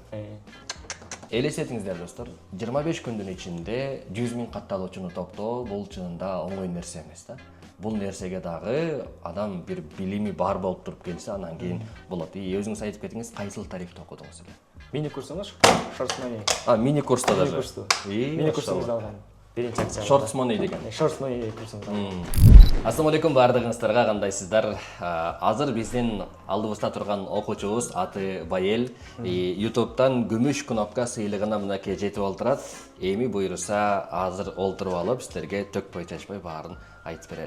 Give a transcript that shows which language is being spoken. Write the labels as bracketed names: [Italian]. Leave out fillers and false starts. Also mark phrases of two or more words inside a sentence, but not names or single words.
[Kyrgyz] Элестетиңиздер достор, 25 күндүн ичинде 100 000 катталуучуну топтоо бул чынында оңой нерсе эмес да. Бул нерсеге дагы адам бир билими бар болуп туруп келсе, анан кийин болот. Өзүңүз айтып кетиңиз, кайсыл тарифти окудуңуз эле? Мини курсуңуз Shorts Money. Мини курста даже. Мини курсуңузду алган. Биринчи акция. Shorts Money деген. Shorts Money курсуңузду алган. Ассаламу алейкум бардыгыңыздарга, кандайсыздар? Азыр биздин алдыбызда турган окуучубуз аты Байел. YouTube'дан күмүш кнопка сыйлыгына мынакей жетип олтурат. Эми буйруса азыр олтуруп алып, силерге төкпөй чачпай баарын айтып берели.